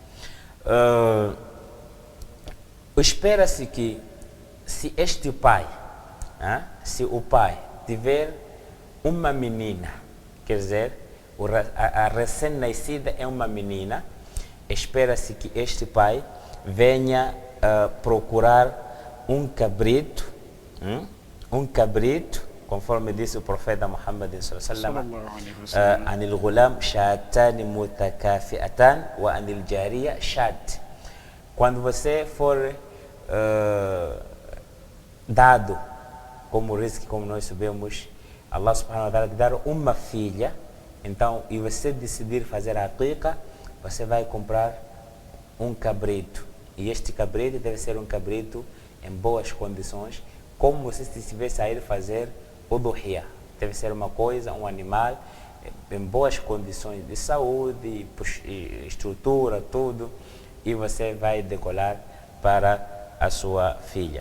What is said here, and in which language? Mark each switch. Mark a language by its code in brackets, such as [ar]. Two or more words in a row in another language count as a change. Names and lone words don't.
[pt] Espera-se que se este pai, se o pai tiver uma menina, quer dizer, a recém-nascida é uma menina, espera-se que este pai venha procurar um cabrito, conforme disse o profeta Muhammad [ar] صلى الله عليه وسلم, عن الغلام شاتان متكافئتان وعن الجارية شاة. [pt] Quando você for dado como risco, como nós sabemos, Allah [ar] سبحانه وتعالى [pt] te dar uma filha, então, e você decidir fazer a aqiqa, você vai comprar um cabrito. E este cabrito deve ser um cabrito em boas condições, como se estivesse a ir fazer o duhiya. Deve ser uma coisa, um animal em boas condições de saúde, estrutura, tudo, e você vai decolar para a sua filha.